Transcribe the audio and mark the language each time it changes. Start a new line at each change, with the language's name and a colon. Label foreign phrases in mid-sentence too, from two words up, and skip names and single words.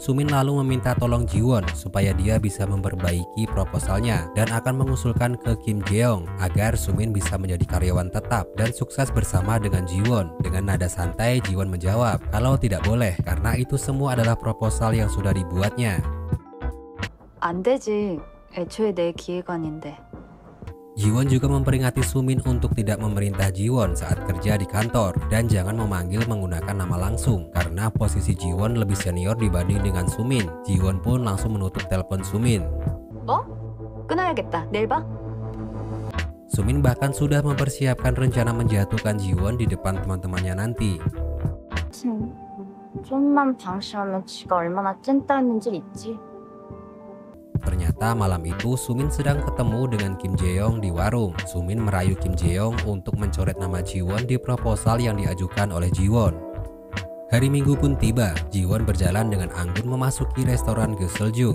Indonesian: Sumin lalu meminta tolong Jiwon supaya dia bisa memperbaiki proposalnya dan akan mengusulkan ke Kim Jeong agar Sumin bisa menjadi karyawan tetap dan sukses bersama dengan Jiwon. Dengan nada santai, Jiwon menjawab kalau tidak boleh karena itu semua adalah proposal yang sudah dibuatnya.
Korean: 안 되지. 애초에 내 기획안인데.
Indonesian: Jiwon juga memperingati Sumin untuk tidak memerintah Jiwon saat kerja di kantor dan jangan memanggil menggunakan nama langsung karena posisi Jiwon lebih senior dibanding dengan Sumin. Jiwon pun langsung menutup telepon Sumin.
Korean: 뭐? 끊어야겠다. 내일 봐.
Indonesian: Sumin bahkan sudah mempersiapkan rencana menjatuhkan Jiwon di depan teman-temannya nanti.
Korean: 좀만 방심하면 지가 얼마나 찐따였는지 있지.
Indonesian: Ternyata malam itu Sumin sedang ketemu dengan Kim Jeong di warung. Sumin merayu Kim Jeong untuk mencoret nama Jiwon di proposal yang diajukan oleh Jiwon. Hari Minggu pun tiba. Jiwon berjalan dengan anggun memasuki restoran Geseljung.